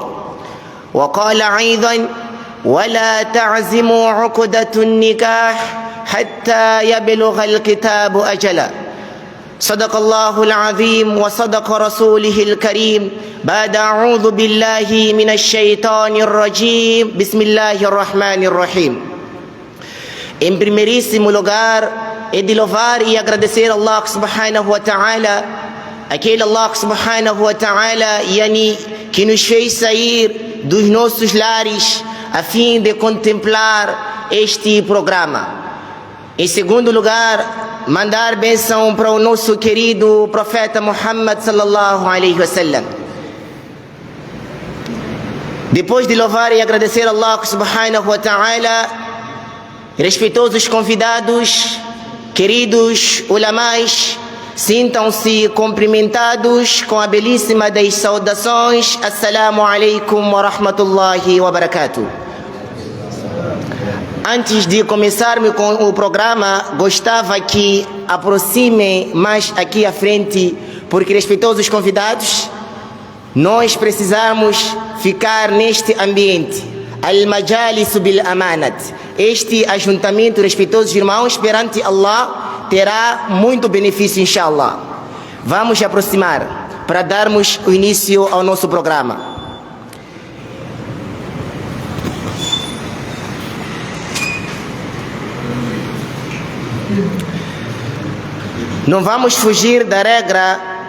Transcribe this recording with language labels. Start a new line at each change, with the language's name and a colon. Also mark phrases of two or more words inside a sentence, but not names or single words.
Arabic: وقال أيضا: ولا تعزموا عقدة النكاح حتى يبلغ الكتاب أجله. صدق الله العظيم وصدق رسوله الكريم. بعد أعوذ بالله من الشيطان الرجيم. بسم الله الرحمن الرحيم.
Portuguese: Em primeiríssimo lugar, é de louvar e agradecer a Allah
Arabic: سبحانه وتعالى,
Portuguese: aquele Allah
Arabic: سبحانه وتعالى
Portuguese: que nos fez sair dos nossos lares a fim de contemplar este programa. Em segundo lugar, mandar bênção para o nosso querido profeta Muhammad
Arabic: صلى الله عليه وسلم.
Portuguese: Depois de louvar e agradecer a Allah
Arabic: سبحانه وتعالى,
Portuguese: respeitosos convidados, queridos ulamais, sintam-se cumprimentados com a belíssima das saudações.
Arabic: السلام عليكم ورحمة الله وبركاته.
Portuguese: Antes de começarmos com o programa, gostava que aproxime mais aqui à frente, porque, respeitosos convidados, nós precisamos ficar neste ambiente.
Arabic: المجالس بالأمانات.
Portuguese: Este ajuntamento, respeitosos irmãos, perante Allah, terá muito benefício, inshallah. Vamos aproximar para darmos o início ao nosso programa. Não vamos fugir da regra.